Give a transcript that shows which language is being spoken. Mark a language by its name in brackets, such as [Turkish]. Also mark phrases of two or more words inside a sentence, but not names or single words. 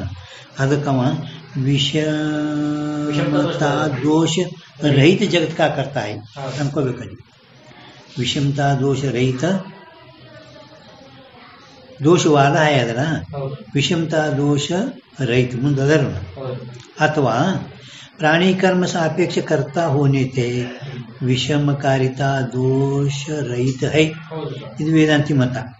[Kannada] ಅದಕ್ಕವ ವಿಷಮತಾ ದೋಷ ರಹಿತ [Hindi] जगत का कर्ता है [Kannada] ಅನ್ಕೋಬೇಕಲ್ಲಿ. ವಿಷಮತಾ ದೋಷ ರಹಿತ ದೋಷವಾದ ಅದರ ವಿಷಮತಾ ದೋಷ ರಹಿತ ಮುಂದದರ. [Hindi] ಅಥವಾ प्राणी कर्म सापेक्ष करता होने से विषमकारिता दोष रहित है. [Kannada] ಇದು ವೇದಾಂತಿ ಮತ.